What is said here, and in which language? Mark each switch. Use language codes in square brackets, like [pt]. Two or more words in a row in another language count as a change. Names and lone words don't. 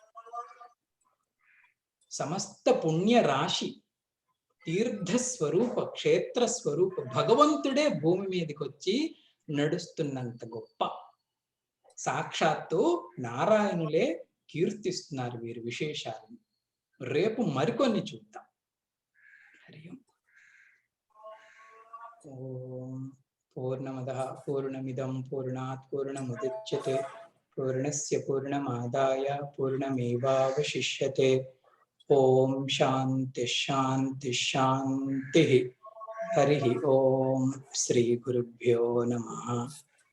[te] సమస్త పుణ్య రాశి, తీర్థస్వరూప, క్షేత్ర స్వరూప భగవంతుడే భూమి మీదకి వచ్చి నడుస్తున్నంత గొప్ప. సాక్షాత్తు నారాయణులే కీర్తిస్తున్నారు వీరి విశేషాలను. రేపు మరికొన్ని చూద్దాం. [sa] హరి ఓం పూర్ణమదః పూర్ణమిదం పూర్ణాత్ పూర్ణముదచ్యతే पूर्णस्य पूर्णमादाय पूर्णमेवावशिष्यते। ओम शांति शांति शांति। हरिः ओम। श्री गुरुभ्यो नमः।